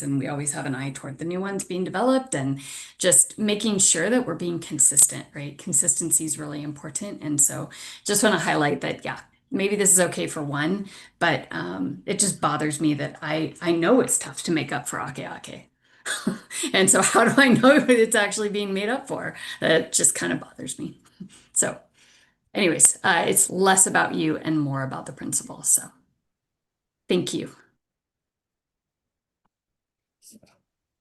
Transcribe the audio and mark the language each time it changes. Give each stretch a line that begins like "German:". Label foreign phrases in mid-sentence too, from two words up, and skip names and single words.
English: And we always have an eye toward the new ones being developed, and just making sure that we're being consistent, right? Consistency is really important. And so just want to highlight that, yeah, maybe this is okay for one, but it just bothers me that I know it's tough to make up for ʻAkēʻakē. And so how do I know if it's actually being made up for? That just kind of bothers me. So anyways, it's less about you and more about the principle. So thank you. Thanks, Melissa.